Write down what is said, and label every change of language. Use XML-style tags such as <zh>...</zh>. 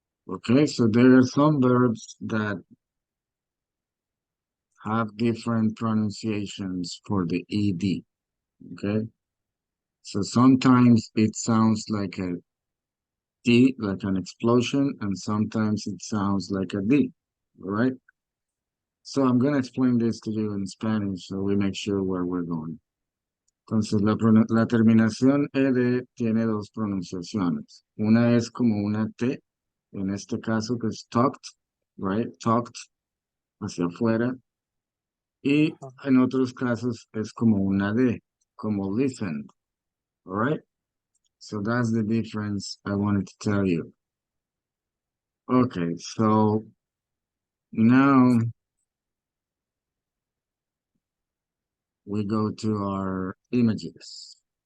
<en>Okay, so there are some verbs that have different pronunciations for the ed. Okay, so sometimes it sounds like a D, like an explosion, and sometimes it sounds like a D. All right, so I'm going to explain this to you in Spanish so we make sure where we're going.</en> <es>Entonces, la terminación ED tiene dos pronunciaciones. Una es como una T, en este caso que es talked, right? Talked, hacia afuera. Y Ajá. en otros casos es como una D, como listened, all right?</es> <en>So that's the difference I wanted to tell you. Okay, so now we go to our images.</en>